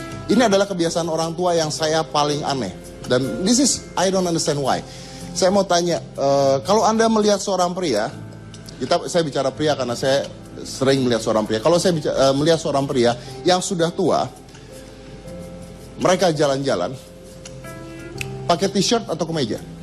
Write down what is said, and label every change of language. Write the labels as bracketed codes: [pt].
[id] Ini adalah kebiasaan orang tua yang saya paling aneh. [en] Dan this is, I don't understand why. [id] Saya mau tanya, kalau Anda melihat seorang pria, saya bicara pria karena saya sering melihat seorang pria. Kalau saya melihat seorang pria yang sudah tua, mereka jalan-jalan, pakai t-shirt atau kemeja?